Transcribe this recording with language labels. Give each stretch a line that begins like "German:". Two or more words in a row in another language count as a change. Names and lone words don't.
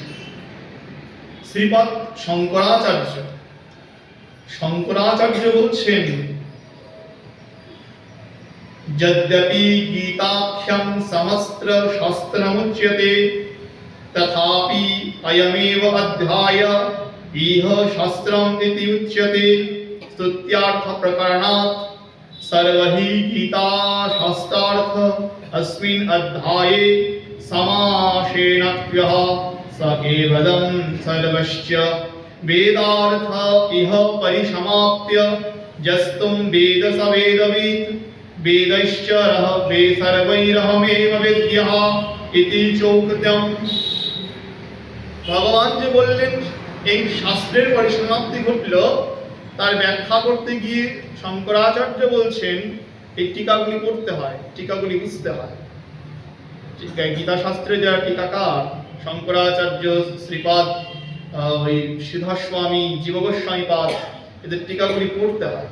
Bangla: শ্রীপাদ শঙ্করাচার্য বলছেন,
Sanskrit: যদ্যপি গীতাখ্যম সমস্ত শাস্ত্রমুচ্যতে তথাপি অয়মেব অধ্যায় ইহ শাস্ত্রম ইতি উচ্যতে স্তুত্যার্থ প্রকরণাৎ सर्वहि गीता शास्त्रार्थ अस्मिन् अध्याये समासेनप्यः स केवलं सर्वश्च वेदार्थ इह परिसमाप्य यस्तुं वेद स वेदवित् वेदैश्च वे सर्वैरहमेव वेद्यः इति चोक्तम्।
Bangla: ভগবান যে বললেন এই শাস্ত্রের পরিসমাপ্তি ঘটল, তার ব্যাখ্যা করতে গিয়ে শঙ্করাচার্য বলছেন এই টিকাগুলি পড়তে হয়, টিকাগুলি বুঝতে হয়। গীতা শাস্ত্রে যারা টিকাকার শঙ্করাচার্য, শ্রীপাদ, ওই সিদ্ধাস্বামী, জীবগোস্বামীপাদ, এদের টিকাগুলি পড়তে হয়।